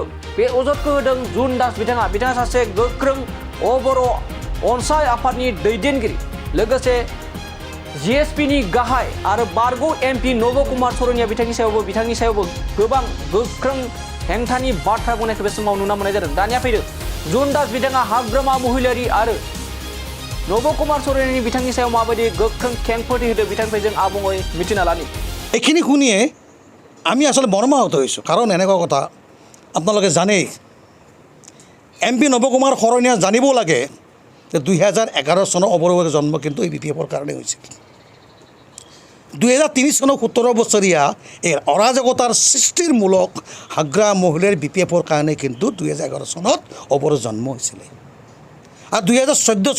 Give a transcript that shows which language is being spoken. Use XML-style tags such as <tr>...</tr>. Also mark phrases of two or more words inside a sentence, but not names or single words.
<brx>होदों जुन दास बिथाङा सासे गोख्रों बर' अनसाय आफादनि दैदेनगिरि लोगोसे जिएसपिनि गाहाय आरो बारग' एमपि नब कुमार सरनिया बिथांनि सायावबो गोबां गोख्रों हेंथानि बाथ्रा बुंनायखौ बे समाव नुनो मोननाय जादों दानिया फैदों जुन दास बिथाङा हाग्रामा महिलारी आरो नब कुमार सरनिया बिथांनि सायाव माबायदि गोख्रों खेंफोरथि होदों बिथांनिफ्राय जों आबुङै मिथिना लानि</brx> <as>এইখিনি শুনিয়ে আমি আসলে মৰ্মাহত হৈছোঁ কাৰণ এনেকুৱা কথা আপোনালোকে জানেই এমপি নৱকুমাৰ শৰণীয়া জানিব লাগে যে 2011 চনৰ অৱৰোহৰ জন্ম কিন্তু এই বিপিএফৰ কাৰণে হৈছিল 2003 চনৰ 17 বছৰীয়া এই অৰাজকতাৰ সৃষ্টিৰ মূলক হাগ্ৰা মহিলাৰ বিপিএফৰ কাৰণে কিন্তু 2011 চনত অৱৰোহ জন্ম হৈছিলে আৰু 2014</as>